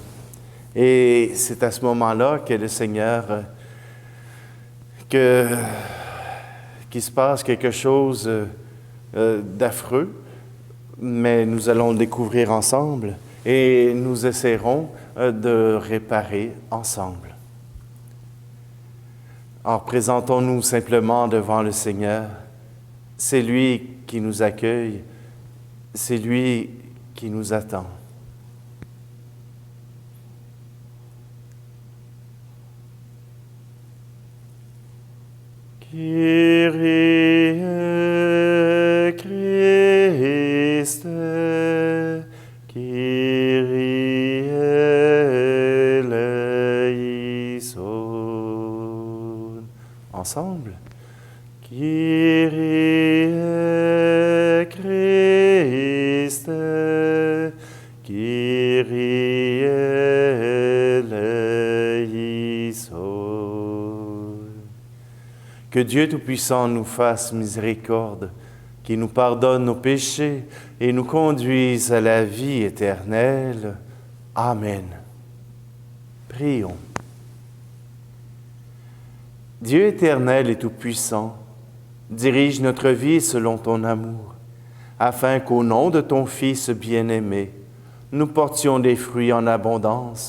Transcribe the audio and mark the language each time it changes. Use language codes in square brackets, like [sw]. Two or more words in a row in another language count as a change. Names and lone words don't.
[fr] Et c'est à ce moment-là que le Seigneur, qu'il se passe quelque chose d'affreux, mais nous allons le découvrir ensemble et nous essaierons de réparer ensemble. Alors, présentons-nous simplement devant le Seigneur. C'est lui qui nous accueille, c'est lui qui nous attend. [el] Kyrie Christe, Kyrie eleison. [fr] Ensemble. [el] Kyrie Christe, Kyrie eleison. [fr] Que Dieu Tout-Puissant nous fasse miséricorde, qu'il nous pardonne nos péchés et nous conduise à la vie éternelle. Amen. Prions. Dieu éternel et Tout-Puissant, dirige notre vie selon ton amour, afin qu'au nom de ton Fils bien-aimé, nous portions des fruits en abondance.